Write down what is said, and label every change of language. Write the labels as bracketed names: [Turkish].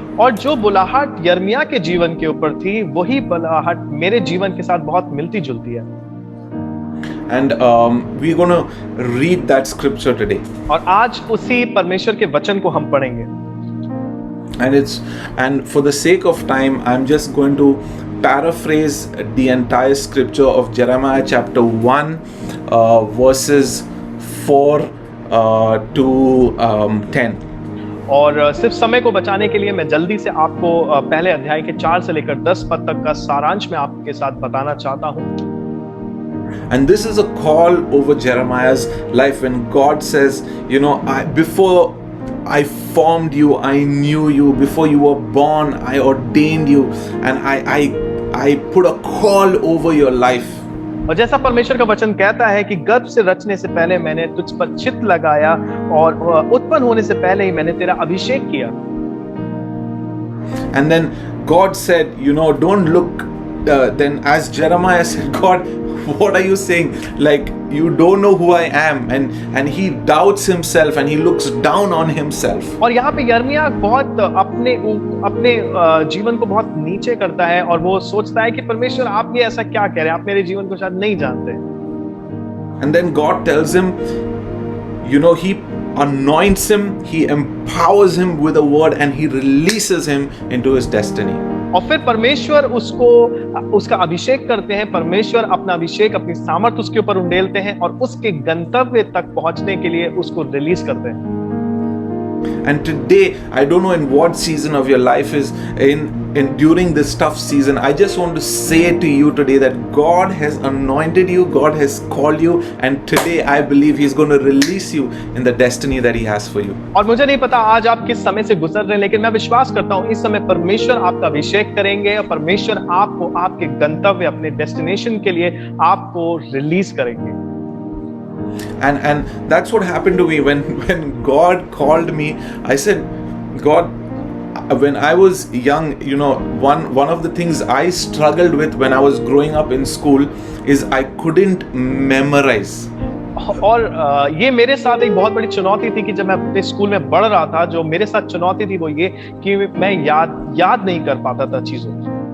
[Hindi] और जो बुलाहट यिर्मयाह के जीवन के ऊपर थी, वही बुलाहट मेरे जीवन के साथ बहुत मिलती जुलती है। [English] And we're going to read that scripture today. [Hindi] और आज उसी परमेश्वर के वचन को हम पढ़ेंगे। [English] And for the sake of time, I'm just going to paraphrase the entire scripture of Jeremiah chapter 1, verses 4 to 10. [Hindi] और सिर्फ समय को बचाने के लिए मैं जल्दी से आपको पहले अध्याय के 4 से लेकर 10 पद तक का सारांश में आपके साथ बताना चाहता हूँ। [English] And this is a call over Jeremiah's life when God says, before I formed you, I knew you. Before you were born, I ordained you, and I put a call over your life. [Hindi] और जैसा परमेश्वर का वचन कहता है कि गर्भ से रचने से पहले मैंने तुझ पर चित्त लगाया और उत्पन्न होने से पहले ही मैंने तेरा अभिषेक किया। [English] And then God said, don't look. Then as Jeremiah said, God, what are you saying? Like, you don't know who I am, and he doubts himself and he looks down on himself. [Hindi] और यहाँ पे यिर्मयाह बहुत अपने जीवन को बहुत नीचे करता है और वो सोचता है कि परमेश्वर आप ये ऐसा क्या कह रहे हैं, आप मेरे जीवन को शायद नहीं जानते। [English] And then God tells him, he anoints him, he empowers him with a word, and he releases him into his destiny. [Hindi] और फिर परमेश्वर उसका अभिषेक करते हैं। परमेश्वर अपना अभिषेक, अपनी सामर्थ उसके ऊपर उंडेलते हैं और उसके गंतव्य तक पहुंचने के लिए उसको रिलीज करते हैं। [English] And today, I don't know in what season of your life is in during this tough season. I just want to say to you today that God has anointed you, God has called you, and today I believe He's going to release you in the destiny that He has for you. [Hindi] और मुझे नहीं पता आज आप किस समय से गुजर रहे हैं, लेकिन मैं विश्वास करता हूँ इस समय परमेश्वर आपका अभिषेक करेंगे और परमेश्वर आपको आपके गंतव्य, अपने डेस्टिनेशन के लिए आपको रिलीज करेंगे। [English] And that's what happened to me when God called me. I said, God, when I was young, one of the things I struggled with when I was growing up in school is I couldn't memorize. [Hindi] और ये मेरे साथ एक बहुत बड़ी चुनौती थी कि जब मैं अपने स्कूल में बढ़ रहा था, जो मेरे साथ चुनौती थी वो ये कि मैं याद नहीं कर पाता था चीजों को।